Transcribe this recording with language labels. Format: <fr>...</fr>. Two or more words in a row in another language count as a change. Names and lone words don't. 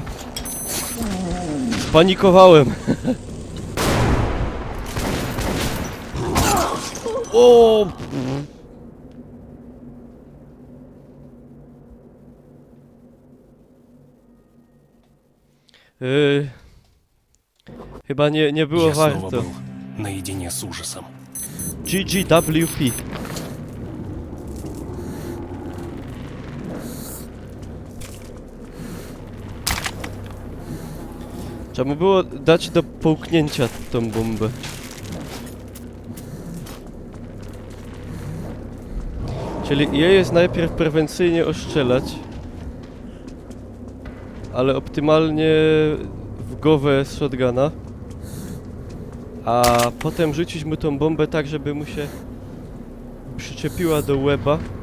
<pl>Spanikowałem. O! Chyba nie było warto.</pl> <ru>Был наедине с ужасом.</ru> <pl>GGWP. Trzeba było dać do połknięcia tą bombę. Czyli je jest najpierw prewencyjnie ostrzelać, ale optymalnie w głowę z shotguna, a potem rzucić mu tą bombę tak, żeby mu się przyczepiła do łeba.</pl>